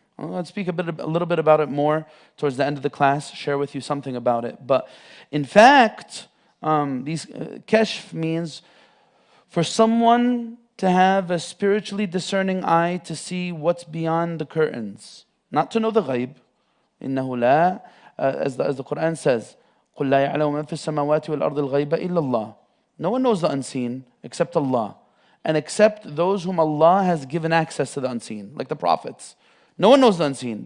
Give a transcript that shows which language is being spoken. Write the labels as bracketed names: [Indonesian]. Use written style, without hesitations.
[English] I'll speak a little bit about it more towards the end of the class, share with you something about it. But in fact, these kashf means for someone to have a spiritually discerning eye to see what's beyond the curtains, not to know the ghaib. [Arabic] إنه لا, [English] as the Quran says, [Arabic] قُلْ لَا يَعْلَمُ مَنْ فِي السَّمَاوَاتِ وَالْأَرْضِ الْغَيْبَ إِلَّا اللَّهِ. [English] No one knows the unseen except Allah, and except those whom Allah has given access to the unseen, like the prophets. No one knows the unseen.